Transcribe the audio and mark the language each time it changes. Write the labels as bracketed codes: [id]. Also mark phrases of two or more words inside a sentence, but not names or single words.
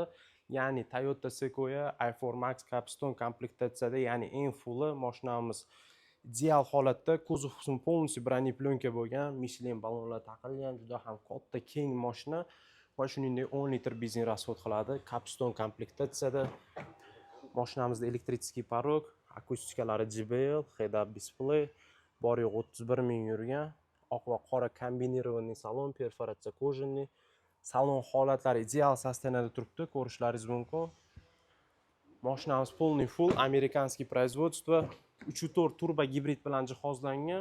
[uz] Ya'ni Toyota Sequoia i4 Max Capstone komplektatsiyada, ya'ni eng fulli mashinamiz ideal holatda, kuzov qismi полностью broneplyonka bo'lgan, Michelin ballonlar taqilgan, juda ham katta keng mashina va shuningdek 10 litr benzin rasxod qiladi. Capstone komplektatsiyada. Mashinamizda [ru] электрический порог, [uz] akustikalari JBL, [en] head-up display, [uz] bor yo'q 31 ming yurgan, oq va qora kombinirованный salon, perforatsiya kojinli. Salon holatlari ideal sosteniyada turibdi, ko'rishlaringiz mumkin. Mashinamiz полный full [ru] американский производство, [uz] 3.4 turbo gibrid bilan jihozlangan.